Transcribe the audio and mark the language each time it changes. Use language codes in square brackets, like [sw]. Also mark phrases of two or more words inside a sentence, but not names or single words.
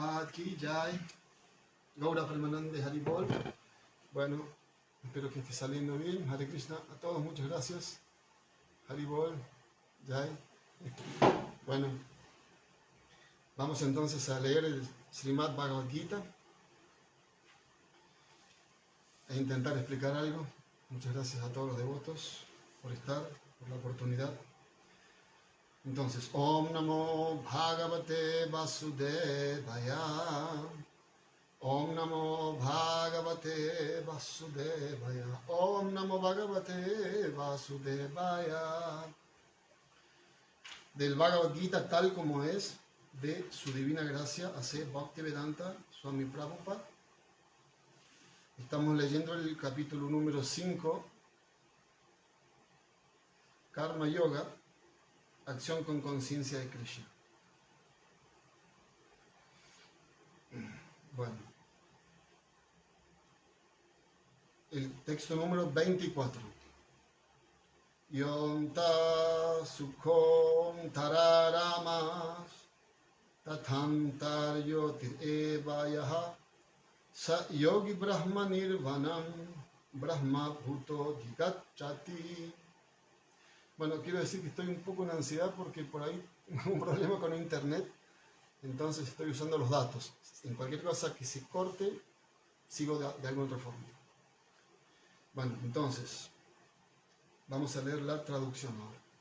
[sa] Prabhupada Ki Jai, Gaura Premanande Haribol. [es] Bueno, espero que esté saliendo bien. [sa] Hare Krishna, [es] a todos muchas gracias. [sa] Haribol Jai. [es] Bueno, vamos entonces a leer el Srimad Bhagavad Gita e intentar explicar algo. Muchas gracias a todos los devotos por estar, por la oportunidad. Entonces, [sa] Om Namo Bhagavate Vasudevaya. Om Namo Bhagavate Vasudevaya. Om Namo Bhagavate Vasudevaya. [es] Del Bhagavad Gita tal como es, de su divina gracia, A.C. Bhaktivedanta Swami Prabhupada. Estamos leyendo el capítulo número 5, Karma Yoga, acción con conciencia de Krishna. Bueno, el texto número 24. [sa] Yonta sukhom tararamas tathantar yotir evayaha sa yogi brahma nirvanam brahma bhuto jigacchati. [es] Bueno, quiero decir que estoy un poco en ansiedad porque por ahí tengo un problema con internet, entonces estoy usando los datos. En cualquier cosa que se corte, sigo de alguna otra forma. Bueno, entonces, vamos a leer la traducción ahora.